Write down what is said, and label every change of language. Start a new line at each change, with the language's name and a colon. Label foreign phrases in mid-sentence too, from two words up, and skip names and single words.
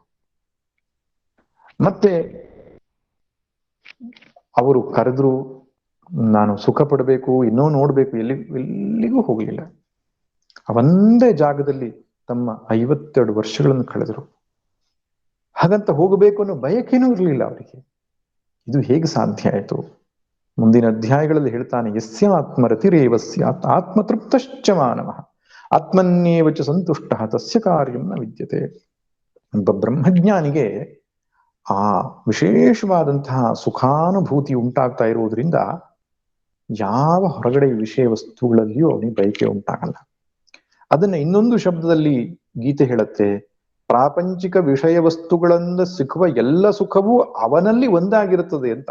Kannada: ಮತ್ತೆ ಅವರು ಕರೆದ್ರು, ನಾನು ಸುಖ ಪಡಬೇಕು, ಇನ್ನೂ ನೋಡ್ಬೇಕು, ಎಲ್ಲಿಗೂ ಹೋಗ್ಲಿಲ್ಲ. ಒಂದೇ ಜಾಗದಲ್ಲಿ ತಮ್ಮ 52 ವರ್ಷಗಳನ್ನು ಕಳೆದರು. ಹಾಗಂತ ಹೋಗಬೇಕು ಅನ್ನೋ ಬಯಕೆನೂ ಇರಲಿಲ್ಲ ಅವರಿಗೆ. ಇದು ಹೇಗೆ ಸಾಧ್ಯ ಆಯಿತು? ಮುಂದಿನ ಅಧ್ಯಾಯಗಳಲ್ಲಿ ಹೇಳ್ತಾನೆ,
Sanskrit: ಯಸ್ಯ ಆತ್ಮರತಿರೇವ ಸ್ಯಾತ್ ಆತ್ಮತೃಪ್ತಶ್ಚ ಮಾನವಃ ಆತ್ಮನ್ಯೇವ ಚ ಸಂತುಷ್ಟಃ ತಸ್ಯ ಕಾರ್ಯಂ ನ ವಿದ್ಯತೆ.
Kannada: ಒಬ್ಬ ಬ್ರಹ್ಮಜ್ಞಾನಿಗೆ ಆ ವಿಶೇಷವಾದಂತಹ ಸುಖಾನುಭೂತಿ ಉಂಟಾಗ್ತಾ ಇರುವುದರಿಂದ ಯಾವ ಹೊರಗಡೆ ವಿಷಯ ವಸ್ತುಗಳಲ್ಲಿಯೂ ಅವನಿಗೆ ಬಯಕೆ ಉಂಟಾಗಲ್ಲ. ಅದನ್ನ ಇನ್ನೊಂದು ಶಬ್ದದಲ್ಲಿ ಗೀತೆ ಹೇಳುತ್ತೆ, ಪ್ರಾಪಂಚಿಕ ವಿಷಯ ವಸ್ತುಗಳಿಂದ ಸಿಕ್ಕುವ ಎಲ್ಲ ಸುಖವೂ ಅವನಲ್ಲಿ ಒಂದಾಗಿರುತ್ತದೆ ಅಂತ.